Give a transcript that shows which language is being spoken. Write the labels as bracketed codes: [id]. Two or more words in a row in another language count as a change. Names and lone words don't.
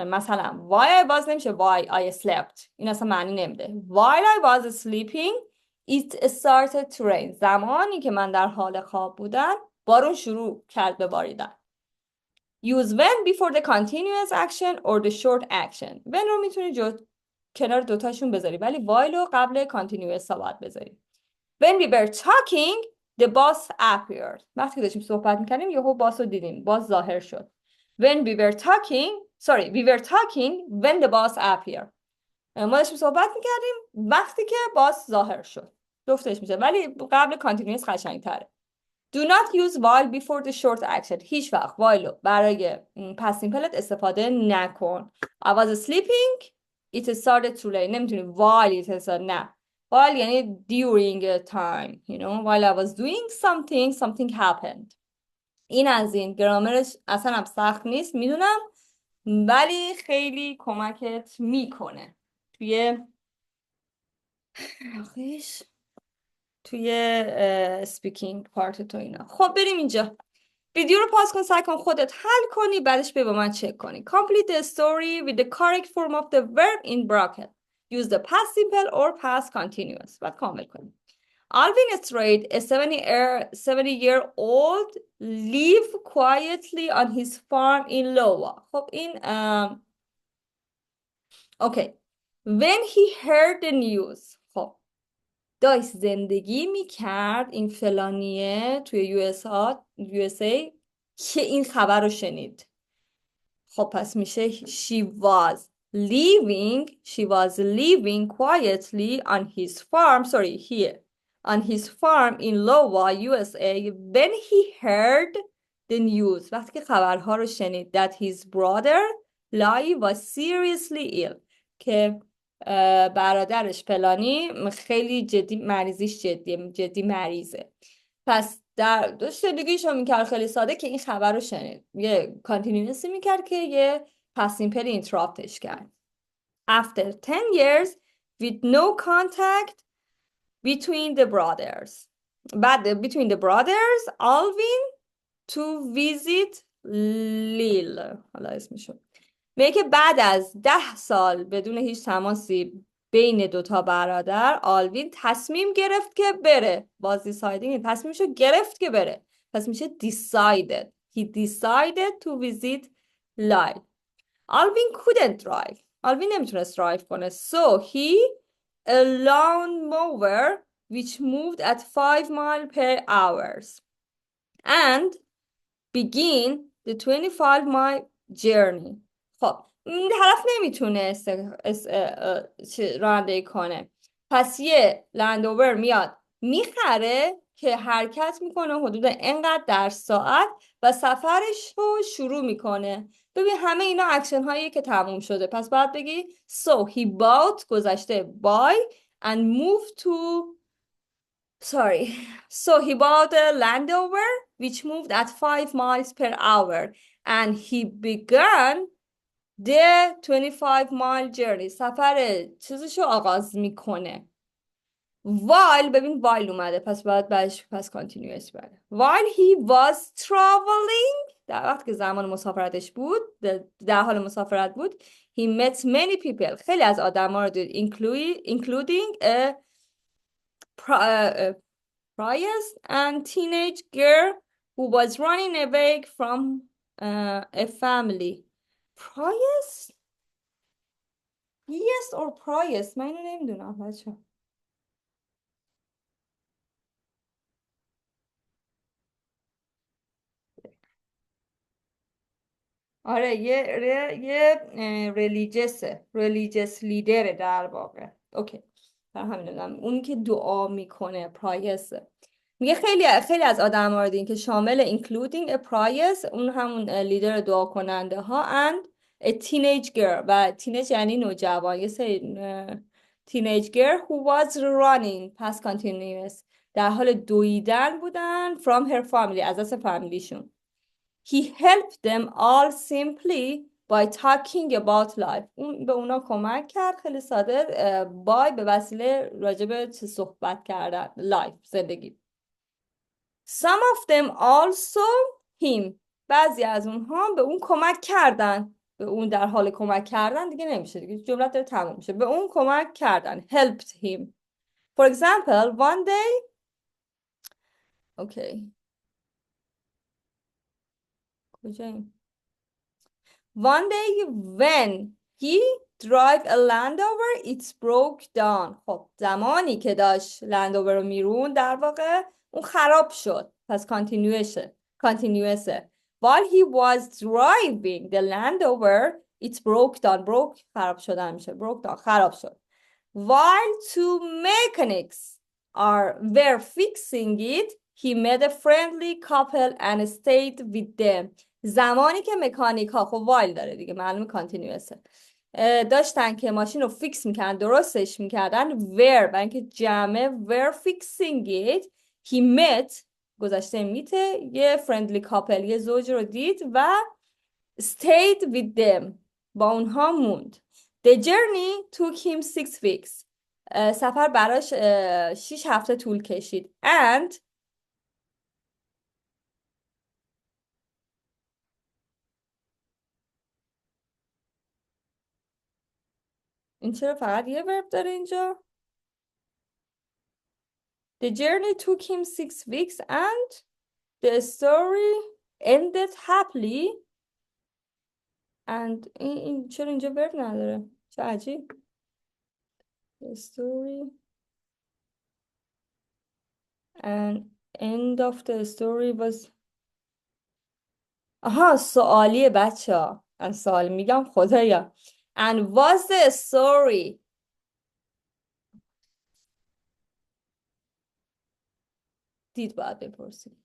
[en] مثلا why I was نمیشه why I slept. [fa] این اصلا معنی نمیده. [en] While I was sleeping, it started to rain. [fa] زمانی که من در حال خواب بودم بارون شروع کرد به باریدن. [en] Use when before the continuous action or the short action. [fa] when رو میتونی کنار دوتاشون بذاری ولی while رو قبل continuous باید بذاری. [en] When we were talking, the boss appeared. [fa] وقتی که داشتیم صحبت میکنیم یهو باس رو دیدیم. باس ظاهر شد. [en] We were talking when the boss appeared. [fa] ما داشتیم صحبت میکردیم وقتی که باس ظاهر شد. جفتش میشه ولی قبل continuous قشنگ تره. [en] Do not use while before the short action. [fa] هیچ وقت while رو برای [en] past simple [fa] استفاده نکن. [en] I was sleeping. It started to rain. نمیتونی while it started. نه. While یعنی during a time. You know, while I was doing something happened. [fa] این از این گرامرش اصلا هم سخت نیست میدونم ولی خیلی کمکت میکنه توی آخیش توی سپیکینگ پارت تو اینا. خب بریم اینجا. ویدیو رو پاس کن، سعی کن خودت حل کنی، بعدش بیا با من چک کنی. [en] Complete the story with the correct form of the verb in bracket. Use the past simple or past continuous. [fa] بعد کامل کنی. [en] Alvin Strait, a 70-year-old, live quietly on his farm in Iowa. [fa] خب این okay. [en] When he heard the news. [fa] خب داشت زندگی میکرد این فلانیه توی USA که این خبر رو شنید. خب پس میشه [en] she was living quietly on his farm, here on his farm in Iowa, USA when he heard the news. [fa] وقتی که خبرها رو شنید [en] that his brother Lai was seriously ill. [fa] که برادرش فلانی خیلی مریضیش جدی مریضه. پس داشت زندگیشو میکرد خیلی ساده که این خبر رو شنید. یه کانتینیوسی میکرد که یه پس سیمپل اینتراپتش کرد. [en] After 10 years with no contact between the brothers. بعد between the brothers, Alvin to visit Lil. [fa] حالا اسمشو. میگه که بعد از 10 سال بدون هیچ تماسی بین دوتا برادر، آلوین تصمیم گرفت که بره. بازی سایدینگ تصمیمشو گرفت که بره. پس میشه decided. [en] He decided to visit Lyle. آلوین couldn't drive. [fa] آلوین نمیتونست درایو کنه. [en] So he a lawnmower which moved at 5 miles per hour and begin the 25-mile journey. [fa] خب این طرف نمیتونه رانندگی کنه. پس یه لندوور میاد میخره که حرکت میکنه حدود اینقدر در ساعت و سفرش رو شروع میکنه. ببین همه اینا اکشن هایی که تموم شده. پس باید بگی [en] so he bought گذشته buy and moved to so he bought a Land Rover which moved at 5 miles per hour and he began the 25-mile journey. [fa] سفر چیزشو آغاز میکنه. while ببین while اومده پس باید پس continuous بره. [en] while he was traveling [fa] در وقت که زمان مسافرتش بود در حال مسافرت بود [en] he met many people [fa] خیلی از آدم ها رو دید [en] including a priest and teenage girl who was running away from a family. priest or priest [fa] من اینو نمیدونم بچه. آره یه ریلیجس لیدره در واقع. اوکی در همین دادم اونی که دعا میکنه پرایس. میگه خیلی از آدم ها رو دیدین که شامل [en] including a priest [fa] اون همون لیدر دعا کننده ها [en] and a teenage girl [fa] و teenage یعنی نوجوان یه سری [en] teenage girl who was running past continuous [fa] در حال دویدن بودن [en] from her family [fa] از دست فامیلیشون. [en] He helped them all simply by talking about life. [fa] اون به اونا کمک کرد خیلی ساده by به وسیله راجب صحبت کردن life زندگی. [en] Some of them also him. [fa] بعضی از اونها به اون کمک کردن. به اون در حال کمک کردن دیگه نمیشه دیگه جملت داره تموم میشه. به اون کمک کردن. [en] Helped him. For example, one day okay. [fa] کجاییم؟ [en] One day when he drive a Land Rover it broke down. [fa] خب زمانی که داشت Land Rover رو میرون در واقع اون خراب شد. پس continuous. [en] While he was driving the Land Rover it broke down. [fa] broke خراب شدن میشه. [en] broke down [fa] خراب شد. [en] While two mechanics were fixing it he met a friendly couple and stayed with them. [fa] زمانی که مکانیک ها خب وایل داره دیگه معلومه کانتینیوسه داشتن که ماشین رو فیکس میکردن درستش میکردن برای اینکه جمع [en] were fixing it he met [fa] گذشته میته یه [en] friendly couple [fa] یه زوج رو دید و [en] stayed with them. [fa] با اونها موند. [en] The journey took him 6 weeks. [fa] سفر براش 6 هفته طول کشید. And این چرا فقط یه ورب داره اینجا؟ [en] The journey took him 6 weeks and the story ended happily. [fa] And این چرا اینجا ورب نداره؟ چه عجیب. [en] The story and end of the story was [fa] آها سوالیه بچه ها. من سوال میگم خدایا. [en] And was the story [fa] دید باید بپرسیم.